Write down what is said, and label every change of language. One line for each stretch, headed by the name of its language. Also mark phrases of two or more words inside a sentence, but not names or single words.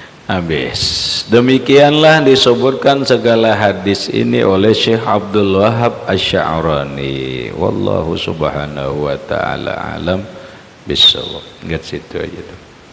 Indonesian: habis. Demikianlah disebutkan segala hadis ini oleh Syekh Abdul Wahab Asy-Sya'rani.
Arabic: Wallahu subhanahu wa ta'ala alam bisawab.
Indonesian: Ingat situ aja tuh.